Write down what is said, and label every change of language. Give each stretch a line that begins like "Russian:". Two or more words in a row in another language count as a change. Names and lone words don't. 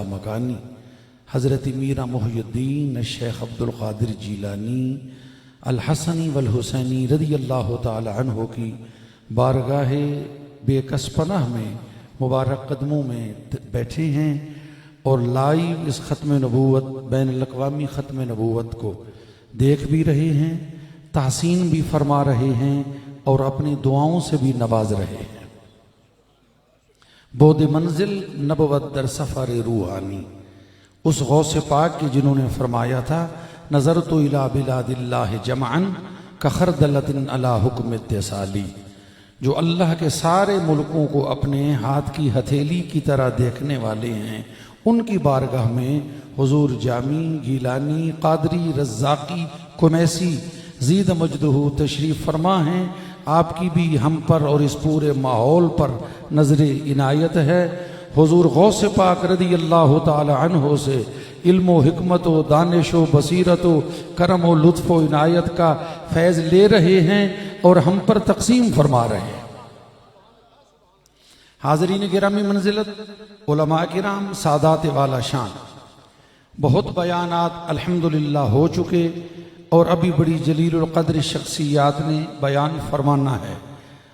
Urdu: مکانی حضرت میرا محی الدین الشیخ عبد القادر جیلانی الحسنی والحسینی
Arabic: رضی اللہ تعالی عنہ
Urdu: کی بارگاہ بے کس پناہ میں مبارک قدموں میں بیٹھے ہیں، اور لائیو اس ختم نبوت بین الاقوامی ختم نبوت کو دیکھ بھی رہے ہیں، تحسین بھی فرما رہے ہیں، اور اپنی دعاؤں سے بھی نواز رہے ہیں۔
Persian: بود منزل نبوت در سفر روحانی،
Urdu: اس غوث پاک کی جنہوں نے فرمایا تھا
Arabic: نظرت الی بلاد اللہ جمعا کخردلۃ علی حکم اتصالی،
Urdu: جو اللہ کے سارے ملکوں کو اپنے ہاتھ کی ہتھیلی کی طرح دیکھنے والے ہیں، ان کی بارگاہ میں حضور جامی گیلانی قادری رزاقی کمیسی زید مجدہ تشریف فرما ہیں۔ آپ کی بھی ہم پر اور اس پورے ماحول پر نظر عنایت ہے۔ حضور غوث پاک
Arabic: رضی اللہ تعالی عنہ
Urdu: سے علم و حکمت و دانش و بصیرت و کرم و لطف و عنایت کا فیض لے رہے ہیں اور ہم پر تقسیم فرما رہے ہیں۔ حاضرین گرامی منزلت، علماء کرام، سادات والا شان، بہت بیانات الحمدللہ ہو چکے، اور ابھی بڑی جلیل القدر شخصیات نے بیان فرمانا ہے۔